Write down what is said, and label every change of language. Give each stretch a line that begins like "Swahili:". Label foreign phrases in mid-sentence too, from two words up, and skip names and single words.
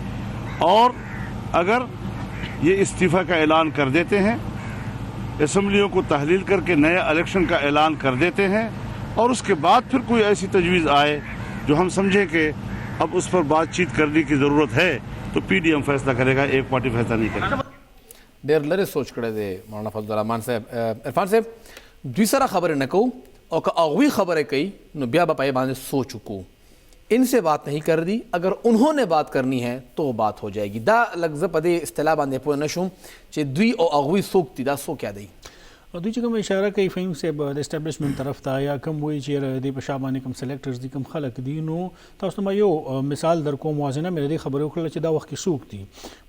Urdu: اور اگر یہ استعفیٰ کا اعلان کر دیتے ہیں، اسمبلیوں کو تحلیل کر کے نئے الیکشن کا اعلان کر دیتے ہیں اور اس کے بعد پھر کوئی ایسی تجویز آئے جو ہم سمجھیں کہ اب اس پر بات چیت کرنے کی ضرورت ہے، تو PDM فیصلہ کرے گا، ایک پارٹی فیصلہ نہیں کرے گا.
Pashto: ډېر لرې سوچ کړی دی مولانا فضل الرحمن صاحب. عرفان صاحب دوی سره خبرې نه کوو او که هغوی خبرې کوي نو بیا به په یې باندې سوچ وکړو.
Urdu: ان سے بات نہیں کر دی، اگر انہوں نے بات کرنی ہے تو بات ہو جائے گی.
Pashto: دا لږ زه په دې اصطلاح باندې پوه نه شوم چې دوی او هغوی څوک دي، دا څوک یا دی؟ دوی چې کوم اشاره کوي فهیم صاحب د اسټابلیشمنت طرف ته یا کوم وایي چې د په شا باندې کوم سلیکټرز دي کوم خلک دي، نو تاسو ته یو مثال در کوم موازنه مې د خبرې وکړه چې دا وخت کې څوک دي.